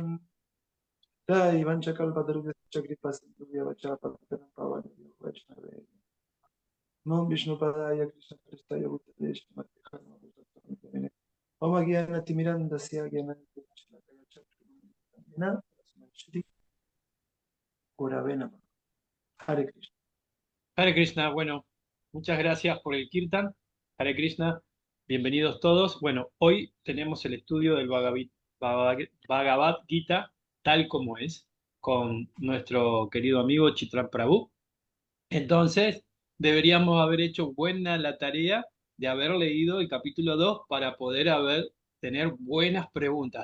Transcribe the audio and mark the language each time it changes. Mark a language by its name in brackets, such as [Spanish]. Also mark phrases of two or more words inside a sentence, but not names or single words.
[Sanskrit] Jai Vanchakalpatarubhya Kripa Sindhubhya Vachapataram Pavani Vaishnave Nam Vishnupadaya Krishna Prestaya Bhutale Shrimati Bharama Oma Gyana Timiranda Sya Gyana Shilakaya Chakrina Shri Guravena Hare Krishna. [Spanish] Hare Krishna, bueno, muchas gracias por el Kirtan. Hare Krishna, bienvenidos todos. Bueno, hoy tenemos el estudio del Bhagavad Gita tal como es, con nuestro querido amigo Chitra Prabhu. Entonces, deberíamos haber hecho buena la tarea de haber leído el capítulo 2 para poder tener buenas preguntas.